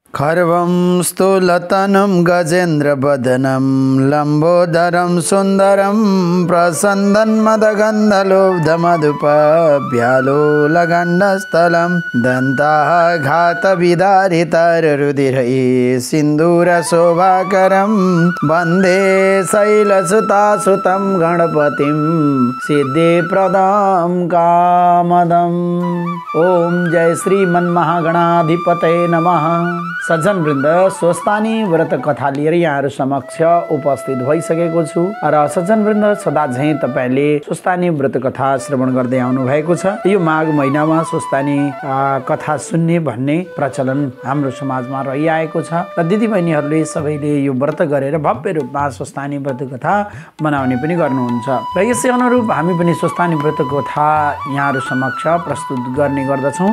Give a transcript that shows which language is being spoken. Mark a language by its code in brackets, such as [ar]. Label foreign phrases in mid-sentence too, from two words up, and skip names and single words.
[sa] खर्वं स्थूलतनं गजेन्द्रवदनं लम्बोदरं सुन्दरं प्रसन्दन्मदगन्धलुब्धमधुपव्यालोलगण्डस्थलं दन्ताः घातविदारितरुधिरैः सिन्दूरशोभाकरं वन्दे शैलसुतासुतं गणपतिं सिद्धिप्रदं कामदम्। ओम जय श्रीमन्महागणाधिपतये नमः। [ne] सज्जन वृन्द, स्वस्थानी व्रत कथा लिएर यहाँहरु समक्ष उपस्थित भइसकेको छु र सज्जन वृन्द, सदा झैं तपाईले स्वस्थानी व्रत कथा श्रवण गर्दै आउनु भएको छ। यो माघ महिनामा स्वस्थानी कथा सुन्ने भन्ने प्रचलन हाम्रो समाजमा रहिआएको छ र दिदीबहिनीहरूले सबैले यो व्रत गरेर भव्य रूपमा स्वस्थानी व्रत कथा मनाउने पनि गर्नुहुन्छ र यसै अनुरूप हामी पनि स्वस्थानी व्रत कथा यहाँहरु समक्ष प्रस्तुत गर्ने गर्दछौं।